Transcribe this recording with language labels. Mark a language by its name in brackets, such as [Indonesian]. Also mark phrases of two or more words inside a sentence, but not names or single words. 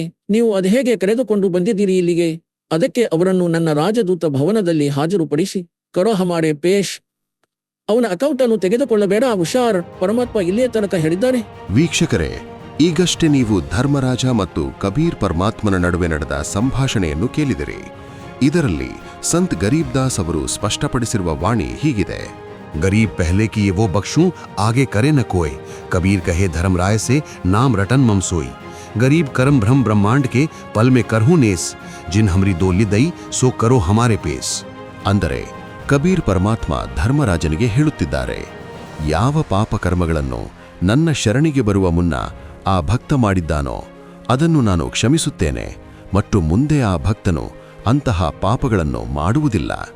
[Kannada] ನೀವು ಅದು ಹೇಗೆ ಕರೆದುಕೊಂಡು ಬಂದಿದ್ದೀರಿ ಇಲ್ಲಿಗೆ? ಅದಕ್ಕೆ ಅವರನ್ನು ನನ್ನ ರಾಜದೂತ ಭವನದಲ್ಲಿ ಹಾಜರುಪಡಿಸಿ [Hindi] करो हमारे पेश, [Kannada] ಅವನ ಅಕೌಂಟ್ ಅನ್ನು ತೆಗೆದುಕೊಳ್ಳಬೇಡ, ಹುಷಾರ್, ಪರಮಾತ್ಮ ಇಲ್ಲಿಯ ತನಕ ಹೇಳಿದ್ದಾರೆ. ವೀಕ್ಷಕರೇ, ಈಗಷ್ಟೇ ನೀವು ಧರ್ಮರಾಜ ಮತ್ತು ಕಬೀರ್ ಪರಮಾತ್ಮನ ನಡುವೆ ನಡೆದ ಸಂಭಾಷಣೆಯನ್ನು ಕೇಳಿದಿರಿ. ಇದರಲ್ಲಿ ಸಂತ್ ಗರೀಬ್ ದಾಸ್ ಅವರು ಸ್ಪಷ್ಟಪಡಿಸಿರುವ ವಾಣಿ ಹೀಗಿದೆ: [Hindi] गरीब पहले की ये वो बख्शूं आगे करे न कोई, कबीर कहे धर्मराय से नाम रटन मम सोई, गरीब करम भ्रम ब्रह्मांड के पल में करहूं नेस, जिन हमरी दो लिदई सो करो हमारे पेस. [Kannada] ಅಂದರೆ ಕಬೀರ್ ಪರಮಾತ್ಮ ಧರ್ಮರಾಜನಿಗೆ ಹೇಳುತ್ತಿದ್ದಾರೆ, ಯಾವ ಪಾಪ ಕರ್ಮಗಳನ್ನು ನನ್ನ ಶರಣಿಗೆ ಬರುವ ಮುನ್ನ ಆ ಭಕ್ತ ಮಾಡಿದ್ದಾನೋ ಅದನ್ನು ನಾನು ಕ್ಷಮಿಸುತ್ತೇನೆ ಮತ್ತು ಮುಂದೆ ಆ ಭಕ್ತನು ಅಂತಹ ಪಾಪಗಳನ್ನು ಮಾಡುವುದಿಲ್ಲ.